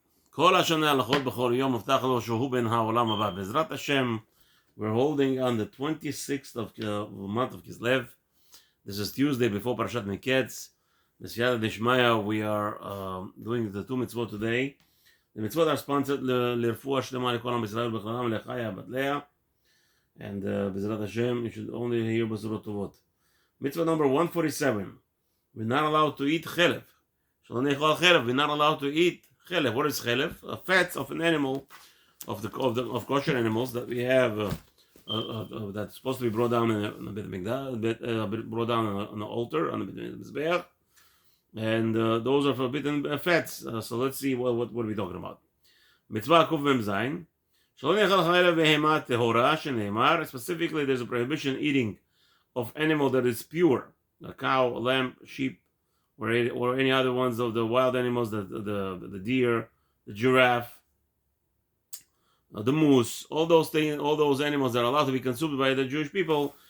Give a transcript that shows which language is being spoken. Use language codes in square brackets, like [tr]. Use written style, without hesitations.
[he] כל השנה הלכות בכל יום מובטח לו שהוא בן העולם הבא. [en] בעזרת השם, we're holding on the 26th of the month of Kislev. This is Tuesday before Parashat Miketz. This Yad Dishmaya, we are doing the two mitzvot today. The mitzvot are sponsored [he] לרפואה שלמה לכל עם ישראל בכללם לחיה בת לאה. [en] And בעזרת השם, you should only hear [he] בשורות טובות. [en] Mitzvah number 147. We're not allowed to eat chelev. [he] שלא נאכל חלב. [en] We're not allowed to eat chelev. What is chelev? Fats of an animal, of kosher animals that we have that's supposed to be brought down on brought down on the altar, on the Mizbeach. And those are forbidden fats. So let's see what are we talking about. Mitzvah Kuf Mem Zayin. [he] שלא נאכל חלב בהמה טהורה שנאמר. [en] Specifically, there's a prohibition eating of animal that is pure. A cow, a lamb, sheep, or any other ones of the wild animals, the deer, the giraffe, the moose, all those things, all those animals that are allowed to be consumed by the Jewish people.